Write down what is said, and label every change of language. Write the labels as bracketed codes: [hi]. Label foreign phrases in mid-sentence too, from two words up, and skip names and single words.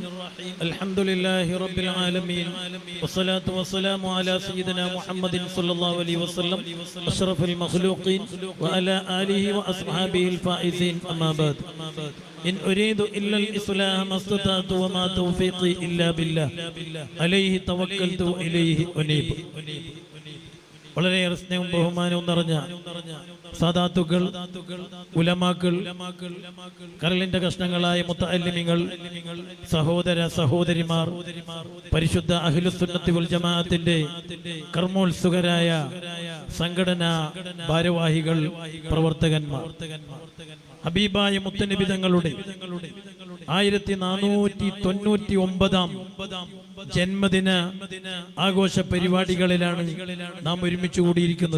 [ar] الحمد لله رب العالمين والصلاة والسلام على سيدنا محمد صلى الله عليه وسلم أشرف المخلوقين وعلى آله وأصحابه الفائزين. أما بعد إن أريد إلا الإصلاح ما استطعت وما توفيقي إلا بالله عليه توكلت وإليه أنيب. [ml] വളരെയേറെ സ്നേഹവും ബഹുമാനവും നിറഞ്ഞ സാദാത്തുകൾ, ഉലമാക്കൾ, കരളിന്റെ കഷ്ണങ്ങളായ മുത്തഅല്ലിമീങ്ങൾ, സഹോദര സഹോദരിമാർ, പരിശുദ്ധ അഹ്ലുസുന്നത്തി വൽ ജമാഅത്തിന്റെ കർമ്മോത്സുകരായ സംഘടനാ ഭാരവാഹികൾ, പ്രവർത്തകന്മാർ, ഹബീബായ മുത്തനബി തങ്ങളുടെ 1499 ജന്മദിന ആഘോഷ പരിപാടികളിലാണ് നാം ഒരുമിച്ച് കൂടിയിരിക്കുന്നത്.